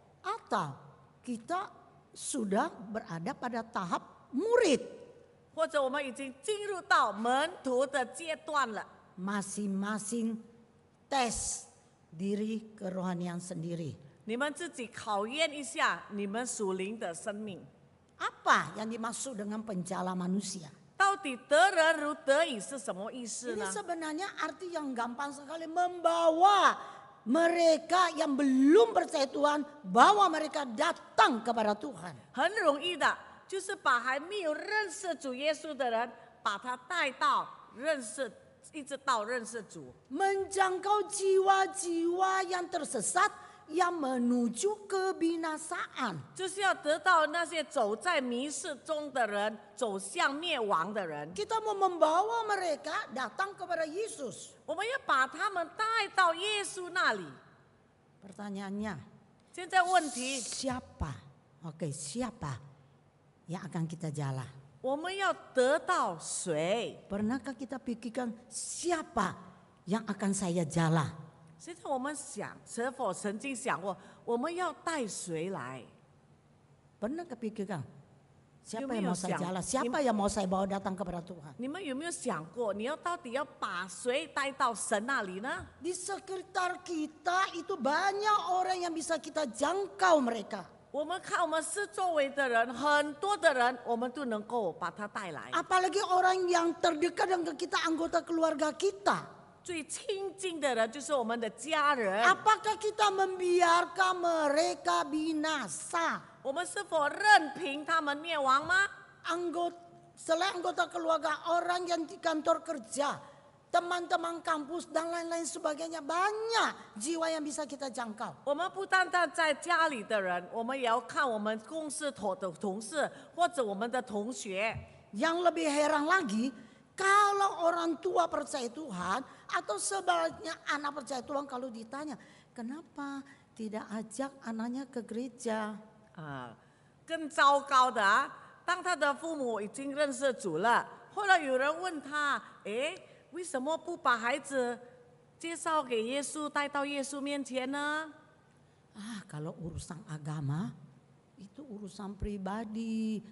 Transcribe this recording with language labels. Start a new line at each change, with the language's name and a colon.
Indonesian: Atau kita sudah berada pada tahap murid?
Chinese: 或者我们已经进入到门徒的阶段了？
Indonesian: Masing-masing tes diri kerohanian sendiri.
Chinese: 你们自己考验一下你们属灵的生命，
Indonesian: Apa yang dimaksud dengan penjala manusia?
Chinese: 到底得人如得己是什么意思
Indonesian: Ini
Chinese: 呢？
Indonesian: sebenarnya arti yang gampang sekali, membawa mereka yang belum percaya Tuhan, bawa mereka datang kepada Tuhan.
Chinese: 很容易的，就是把还没有认识主耶稣的人，把他带到认识，一直到认识主。
Indonesian: Menjangkau jiwa-jiwa yang tersesat yang menuju kebinasaan.
Chinese: 就是要得到那些走在迷失中的人，走向灭亡的人。
Indonesian: Kita mau membawa mereka datang kepada Yesus.
Chinese: 我们要把他们带到耶稣那里。
Indonesian: Pertanyaannya,
Chinese: 现在问题，
Indonesian: siapa? Oke, siapa yang akan kita jalan?
Chinese: 我们要得到谁？
Indonesian: Pernahkah kita pikirkan siapa yang akan saya jala?
Chinese: 现在我们想，是否曾经想过，我们要带谁来？
Indonesian: Pernah kepikirkan siapa Yung yang mau yung saya siang. jala? Siapa yang mau saya bawa datang kepada Tuhan?
Chinese: 你们有没有想过，你要到底要把谁带到神那里呢？
Indonesian: Di sekitar kita itu banyak orang yang bisa kita jangkau mereka.
Chinese: 我们看我们四周围的人，很多的人，我们都能够把他带来。
Indonesian: Apalagi orang yang terdekat dengan kita, anggota keluarga kita.
Chinese: 最亲近的人就是我们的家人。
Indonesian: Apakah kita membiarkan mereka binasa?
Chinese: 我们是否任凭他们灭亡吗？
Indonesian: Selain anggota keluarga, orang yang di kantor kerja, teman-teman kampus dan lain-lain sebagainya, banyak jiwa yang bisa kita jangkau.
Chinese: 我们不单单在家里的人，我们也要看我们公司的同事或者我们的同学。
Indonesian: Yang lebih heran lagi, kalau orang tua percaya Tuhan atau sebaliknya anak percaya Tuhan, kalau ditanya, kenapa tidak ajak anaknya ke gereja?
Chinese: 更糟糕的啊，当他的父母已经认识主了，后来有人问他，为什么不把孩子介绍给耶稣，带到耶稣面前呢？
Indonesian: Kalau urusan agama, itu urusan pribadi.